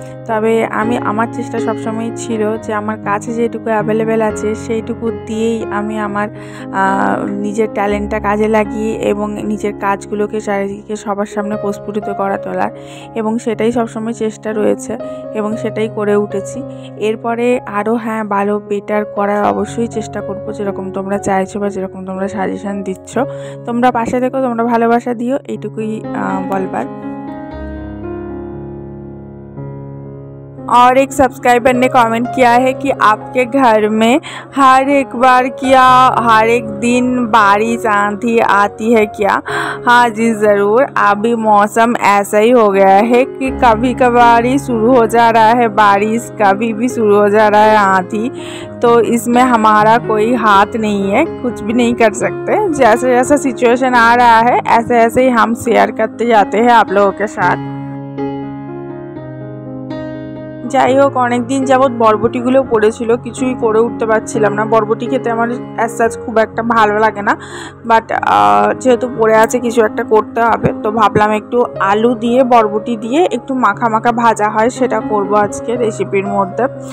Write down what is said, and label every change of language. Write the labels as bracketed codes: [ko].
[bn] তবে আমার চেষ্টা সবসময় ছিল যে আমার কাছে যেটুকু অ্যাভেলেবেল আছে সেইটুকু দিয়েই আমি আমার নিজের ট্যালেন্টটা কাজে লাগিয়ে এবং নিজের কাজগুলোকে চারিদিকে সবার সামনে প্রস্ফুটিত করা তোলার, এবং সেটাই সবসময় চেষ্টা রয়েছে এবং সেটাই করে উঠেছি। এরপরে আরও হ্যাঁ, ভালো বেটার করার অবশ্যই চেষ্টা করব, যেরকম তোমরা চাইছো বা যেরকম তোমরা সাজেশন দিচ্ছ। তোমরা পাশে থেকো, তোমরা ভালোবাসা দিও, এইটুকুই बलबार। [hi] और एक सब्सक्राइबर ने कमेंट किया है कि आपके घर में हर एक बार क्या हर एक दिन बारिश आंधी आती है क्या? हाँ जी ज़रूर। अभी मौसम ऐसा ही हो गया है कि कभी कभार ही शुरू हो जा रहा है बारिश, कभी भी शुरू हो जा रहा है आंधी। तो इसमें हमारा कोई हाथ नहीं है, कुछ भी नहीं कर सकते। जैसे जैसा सिचुएशन आ रहा है ऐसे ऐसे ही हम शेयर करते जाते हैं आप लोगों के साथ। [bn] যাই হোক, অনেক দিন যাবৎ বরবটিগুলো পড়েছিল, কিছুই করে উঠতে পারছিলাম না। বরবটি খেতে আমার অ্যাজ খুব একটা ভালো লাগে না, বাট যেহেতু পড়ে আছে কিছু একটা করতে হবে, তো ভাবলাম একটু আলু দিয়ে বরবটি দিয়ে একটু মাখা মাখা ভাজা হয় সেটা করব আজকে রেসিপির মধ্যে।